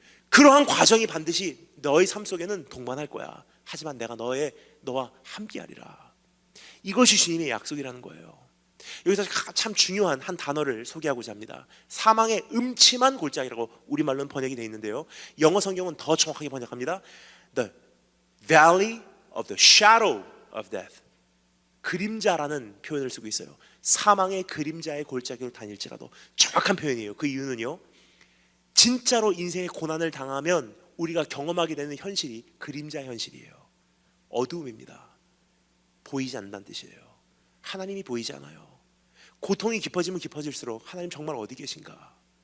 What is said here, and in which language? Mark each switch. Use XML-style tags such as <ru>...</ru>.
<ko>그러한 과정이 반드시 너의 삶 속에는 동반할 거야. 하지만 내가 너와 함께 하리라. 이것이 주님의 약속이라는 거예요. 여기서 참 중요한 한 단어를 소개하고자 합니다. 사망의 음침한 골짜기라고 우리말로는 번역이 되어 있는데요, 영어 성경은 더 정확하게 번역합니다.</ko> <en>The valley of the shadow of death.</en> <ko>그림자라는 표현을 쓰고 있어요. 사망의 그림자의 골짜기로 다닐지라도. 정확한 표현이에요. 그 이유는요, 진짜로 인생의 고난을 당하면 우리가 경험하게 되는 현실이 그림자 현실이에요. 어두움입니다. 보이지 않는다는 뜻이에요. 하나님이 보이지 않아요. 고통이 깊어지면 깊어질수록 하나님 정말 어디 계신가?</ko>